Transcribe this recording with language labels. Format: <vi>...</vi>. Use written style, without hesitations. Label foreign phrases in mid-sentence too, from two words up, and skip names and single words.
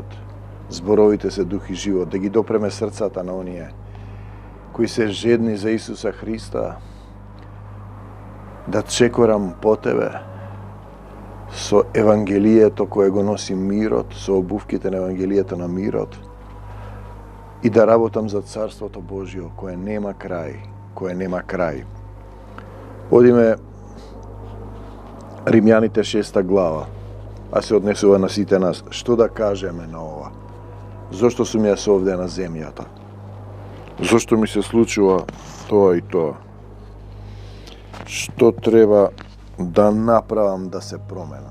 <mk>Зборовите се дух и живот, да ги допреме срцата на оније који се жедни за Исуса Христа, да чекорам по тебе со евангелијето које го носи мирот, со обувките на евангелијето на мирот и да работам за царство Божјо које нема крај. Одиме Римјаните 6 глава, а се однесува на сите нас. Што да кажеме на ова? Зошто сум јас овде на земјата? Зошто ми се случува тоа и тоа? Што треба да направам да се променам?</mk>